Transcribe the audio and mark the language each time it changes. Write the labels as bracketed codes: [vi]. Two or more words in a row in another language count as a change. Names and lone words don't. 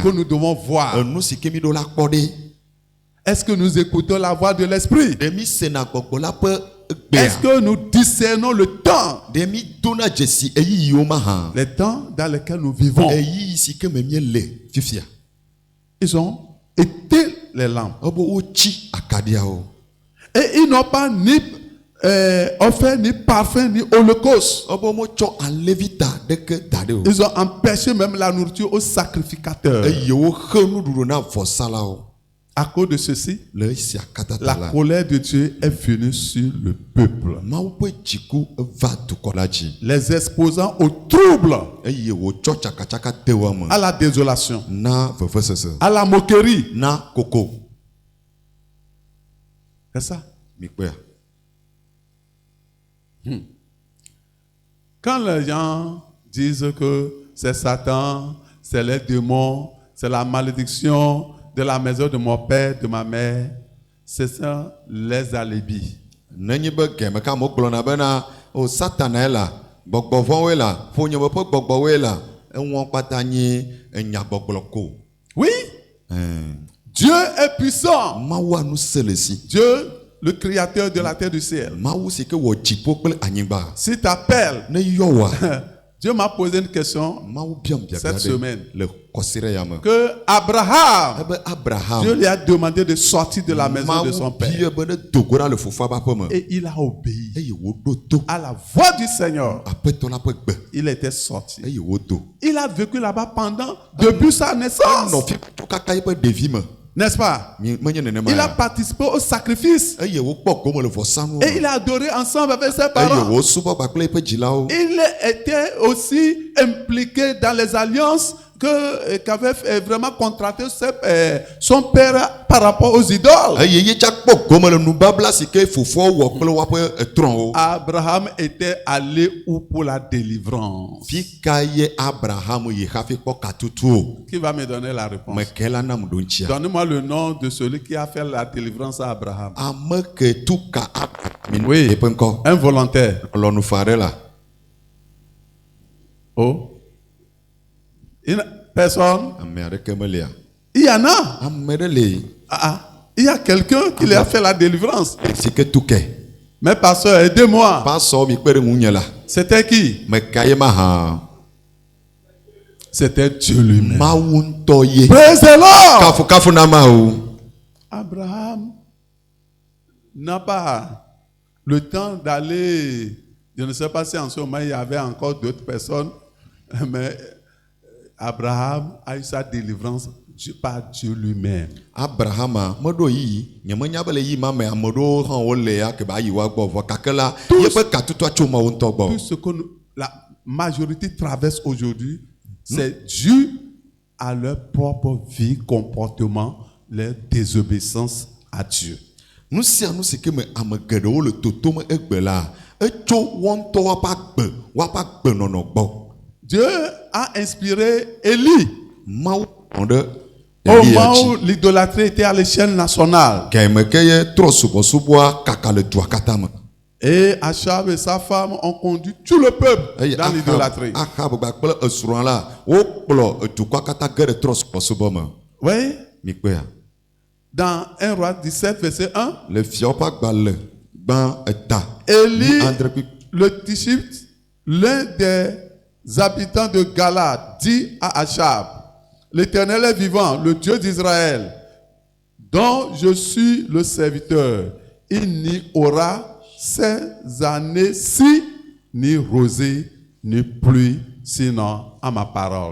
[fr] que nous devons voir? [ee] Enu si ke mi ɖo la kpɔ ɖe. [fr] Est-ce que nous écoutons la voix de l'Esprit? [ee] Ɖe mi sena gbɔgbɔ la ƒe [fr] Est-ce [ee] gbea. [fr] que nous discernons le temps? [ee] Ɖe mi dona dzesi eyiyiwo ma hã. [fr] Les temps dans lesquels nous vivons. [ee] Eyiyi si ke me mie le fifia. [fr] Ils ont été les lampes. [ee] Ebo wotsi akaɖiawo. [fr] Et ils n'ont pas ni offert, ni parfum, ni holocauste. [ee] Ebo motsɔ alevita ɖeke da ɖe o. [fr] Ils ont empêché même la nourriture aux sacrificateurs. [ee] Eye woxe nuɖuɖu na vɔsalawo. [fr] À cause de ceci, [ee] Le esia katã ta la [fr] la. colère de Dieu est venue sur le peuple, [ee] Mawu ƒe dziku va dukɔ la dzi. [fr] les exposant au trouble, [ee] Eye wòtsɔ tsakatsaka de wo me. [fr] à la désolation, [ee] Na vevesese. [fr] à la moquerie. [ee] Na koko. [fr] C'est ça. [ee] Mi kpɔe. [fr] Quand les gens disent que c'est Satan, c'est les démons, c'est la malédiction de la maison de mon père, de ma mère, ce sont les alibis. [ee] Nenye be gɛmɛ ka mo gblɔna bena o satana ye la, gbɔgbɔ vɔwoe la, ƒonyeme ƒe gbɔgbɔwoe la, eŋuwo kpata nye enyagbɔgblɔ ko. [fr] Oui, Dieu est puissant. [ee] Mawu anu se le si. [fr] Dieu, le créateur de la terre et du ciel. [ee] Mawu si ke wɔ dziƒo kple anyigba. [fr] S'il t'appelle, [ee] Ne yɔ wa. [fr] Dieu m'a posé une question [ee] Mawu biam biabia [fr] cette semaine. [ee] le kɔsiɖe ya me. [fr] Que Abraham, [ee] Ebe Abraham. [fr] Dieu lui a demandé de sortir de la maison de son [ee] Mawu [fr] père. [ee] bie be ne dogo ɖa le fofoa ƒe aƒe me. [fr] Et il a obéi [ee] Eye woɖo to. [fr] à la voix du Seigneur. [ee] Aƒetɔ la ƒe gbe. [fr] Il était sorti. [ee] Eye wodo. [fr] Il a vécu là-bas depuis sa naissance. [ee] Nɔvi to kaka yiƒe ɖevi me. [fr] N'est-ce pas? [ee] Menye nenema [fr] Il a [ee] ya. [fr] participé au sacrifice. [ee] Eye wokpɔ gome le vɔsanuwo [fr] Et il [ee] me. [fr] a adoré ensemble avec ses [ee] Eye [fr] parents. [ee] wosubɔ kpakple yiƒe dzilawo. [fr] Il était aussi impliqué dans les alliances qu'avait vraiment contracté son père par rapport aux idoles. [ee] Eye ye tsa kpɔ gome le nubabla si ke fofoa wɔ kple woaƒe trɔ̃wo. [fr] Abraham était allé où pour la délivrance? [ee] Fi ka ye Abraham yi hafi kpɔ katutu o. [fr] Qui va me donner la réponse? [ee] Meke la nam ɖo ŋtsia. [fr] Donnez-moi le nom de celui qui a fait la délivrance à Abraham. [ee] Ame ke tu ka Abraham. [fr] Oui. [ee] Eƒe ŋkɔ. [fr] Un volontaire. [ee] Lɔnufa ɖe la. [fr] Oh. Personne. [ee] Ame aɖeke melia. [fr] Il y en a. [ee] Ame ɖe le. [fr] Il y a quelqu'un qui lui a fait la délivrance. [ee] Si ke tu ke. [fr] Mais pasteur, aidez-moi. [ee] Pasɔ mi kpe ɖe ŋunye la. [fr] C'était qui? [ee] Meka ye ma hã. [fr] C'était Dieu lui-même. [ee] Mawu ŋutɔ ye. [en] Praise the Lord. [ee] Kafukafu na ma o. [fr] Abraham n'a pas le temps d'aller. Je ne sais pas si en ce moment il y avait encore d'autres personnes, mais Abraham a eu sa délivrance par Dieu lui-même. [ee] Abrahama meɖo yi nyemenya be le yi ma me ame ɖewo hã wole ya ke ba yi wa gbɔ vɔ gake la yeƒe katutua tso Mawu ŋutɔ [fr] Tout [ee] gbɔ. [fr] ce que la majorité traverse aujourd'hui, c'est dû à leur propre vie, comportement, leur désobéissance à Dieu. [ee] Nu sia nu si ke me ame geɖewo le totom egbe la etso wɔn ŋutɔ woaƒe agbenɔnɔ gbɔ. [fr] Dieu a inspiré Élie [ee] Mawu kplɔ ɖe [fr] au [ee] Elia [fr] moment où [ee] dzi. [fr] l'idolâtrie était à l'échelle nationale. [ee] Gɛmɛ ke ye trɔ subɔsubɔa kaka le dua katã me. [fr] Et Achab et sa femme ont conduit tout le peuple dans l'idolâtrie. [ee] Ahab gbakple esrɔ̃ la wokplɔ edukɔa katã ge ɖe trɔ̃subɔsubɔ me. [fr] Oui, [ee] Mikpe ya. [fr] dans 1 Roi 17, verset 1, [ee] Le fiawo ƒe agbalẽ gbã eta. [fr] Élie, [ee] Andre kpi- [fr] le Tishbite, l'un des habitants de Galade, dit à Achab, l'Éternel est vivant, le Dieu d'Israël, dont je suis le serviteur. Il n'y aura ces années-ci ni rosée, ni pluie, sinon à ma parole.